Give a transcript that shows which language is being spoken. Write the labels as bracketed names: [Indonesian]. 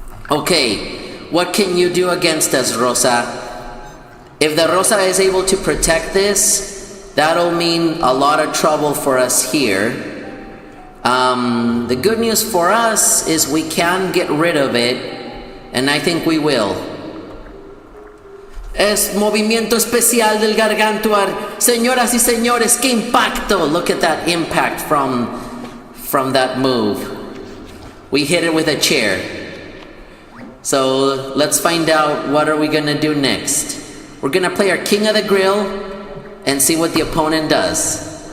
[English] Okay, what can you do against us, Rosa? If the Rosa is able to protect this, that'll mean a lot of trouble for us here. The good news for us is we can get rid of it, and I think we will. [Spanish] Es movimiento especial del Gargantuar. Señoras y señores, qué impacto. [English] Look at that impact from that move. We hit it with a chair. So let's find out what are we gonna do next. We're gonna play our King of the Grill and see what the opponent does.